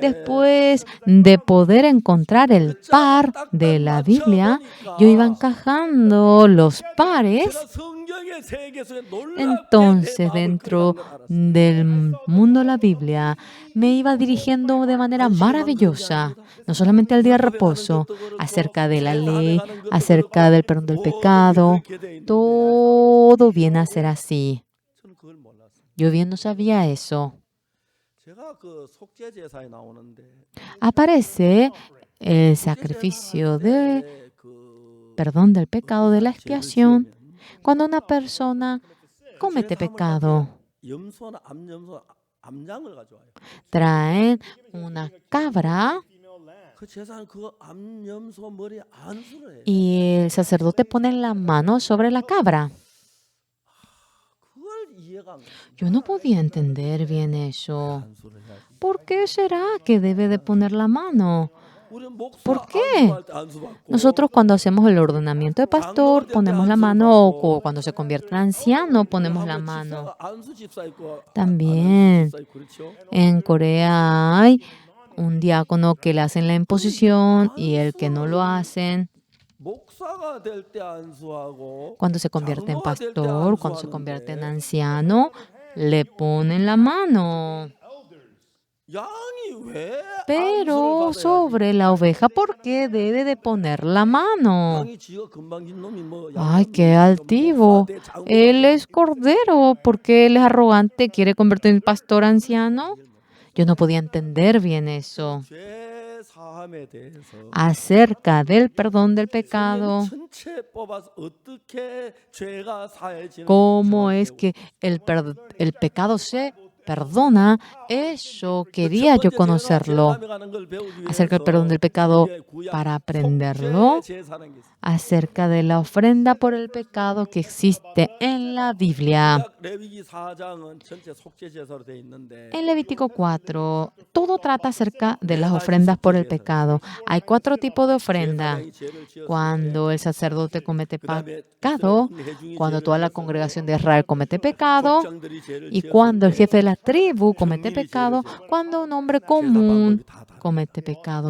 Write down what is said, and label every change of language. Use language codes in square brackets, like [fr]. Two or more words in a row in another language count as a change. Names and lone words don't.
[es] Después de poder encontrar el par de la Biblia, yo iba encajando los pares. [ko] 제가 성경의 세계 속에 놀랍게 [es] Entonces, [ko] 내 마음을 [es] dentro [ko] 끌어당겨 알았어요. [es] del mundo de la Biblia, me iba dirigiendo de manera maravillosa, no solamente al día de reposo, acerca de la ley, acerca del perdón del pecado. Todo viene a ser así. [ko] 저는 그걸 몰랐어요. [es] Yo bien no sabía eso. [ko] 제가 그 속죄 제사에 나오는데 [es] Aparece el sacrificio de [ko] 그 [es] perdón del pecado, de la expiación, cuando una persona comete pecado. [ko] 염소나 암양을 가져와요. [es] Traen una cabra [ko] 그 제사는 그 암염소 머리에 안수를 해요. [es] y el sacerdote pone la mano sobre la cabra. [ko] 그걸 이해가 안 가요. [es] Yo no podía entender bien eso. [ko] 안수를 해야지. [es] ¿Por qué será que debe de poner la mano? [ko] 우리는 목사 [es] ¿Por qué? [ko] 안수할 때 안수 받고 [es] Nosotros cuando hacemos el ordenamiento de pastor ponemos la mano o cuando se convierte en anciano ponemos la mano. [ko] 안수 집사 있고 [es] También [ko] 집사 있고 그렇죠? [es] en Corea hay un diácono que le hacen la imposición y el que no lo hacen. [ko] 목사가 될 때 안수하고 [es] Cuando se convierte en [ko] 장로가 될때 [es] pastor, cuando se convierte en [ko] 안수하는데 [es] anciano, le ponen la mano. [ko] 양이 왜 [es] Pero [ko] 안수를 [es] sobre la oveja, ¿por qué debe de poner la mano? [ko] 양이 지가 금방진 놈이 뭐 [es] Ay, [ko] 양이 [es] qué altivo. Él es cordero. ¿Por qué él es arrogante? ¿Quiere convertirse en pastor anciano? Yo no podía entender bien eso. [ko] 죄 사함에 대해서 [es] Acerca del perdón del pecado, [ko] 전체 뽑아서 어떻게 죄가 사해지는 [es] cómo es que el pecado se perdona, eso quería yo conocerlo. Acerca del perdón del pecado, para aprenderlo, acerca de la ofrenda por el pecado que existe en la Biblia. [ko] 레위기 4장은 전체 속죄 제사로 돼 있는데 [es] En Levítico 4, todo trata acerca de las ofrendas por el pecado. Hay 4 tipos de ofrenda. Cuando el sacerdote comete pecado, cuando toda la congregación de Israel comete pecado, y cuando el jefe de la tribu comete pecado, cuando un hombre común comete pecado.